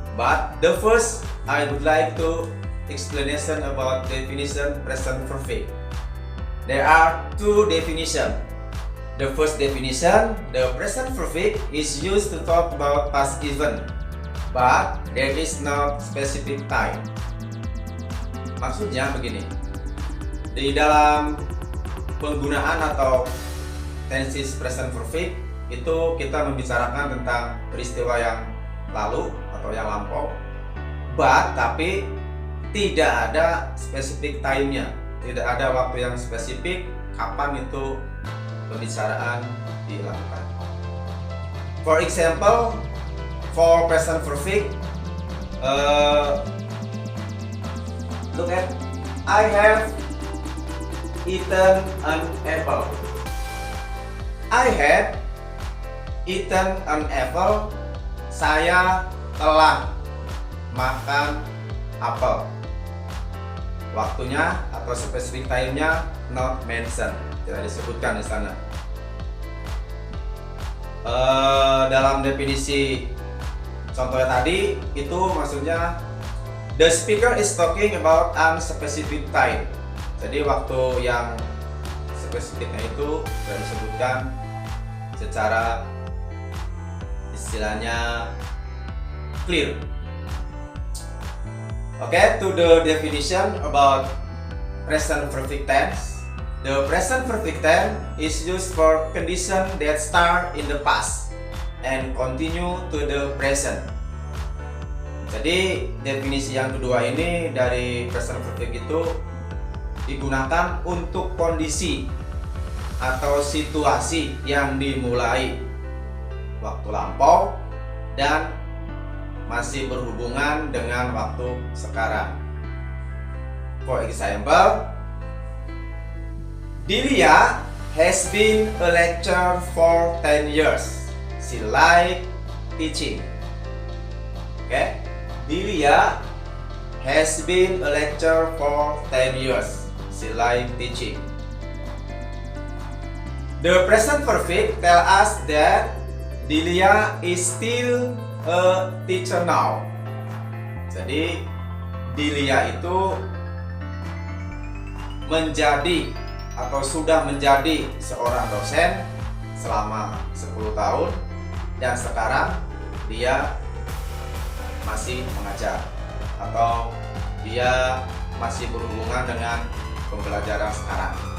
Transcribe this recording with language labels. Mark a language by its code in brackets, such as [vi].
[en] But the first, I would like to explanation about definition present perfect. There are two definitions. The first definition, the present perfect is used to talk about past event, but there is no specific time. [id] Maksudnya begini, di dalam penggunaan atau tenses present perfect itu kita membicarakan tentang peristiwa yang lalu atau yang lampau, tapi tidak ada specific time-nya, tidak ada waktu yang spesifik kapan itu pembicaraan dilakukan. [en] For example, for present perfect, look at, I have eaten an apple. I have eaten an apple. [id] Saya telah makan apel. Waktunya atau specific time-nya [en] not mentioned, [id] tidak disebutkan di sana. Dalam definisi contohnya tadi itu maksudnya [en] the speaker is talking about unspecific time. [id] Jadi waktu yang spesifiknya itu sudah disebutkan secara istilahnya clear. [en] Okay, to the definition about present perfect tense. The present perfect tense is used for condition that start in the past and continue to the present. [id] Jadi definisi yang kedua ini dari present perfect itu digunakan untuk kondisi atau situasi yang dimulai waktu lampau dan masih berhubungan dengan waktu sekarang. [en] For example, Dilia has been a lecturer for 10 years. She likes teaching. Okay? Dilia has been a lecturer for 10 years. She likes teaching. The present perfect tell us that Dilia is still a teacher now. [id] Jadi Dilia itu menjadi atau sudah menjadi seorang dosen selama 10 tahun dan sekarang dia masih mengajar atau dia masih berhubungan dengan pembelajaran sekarang.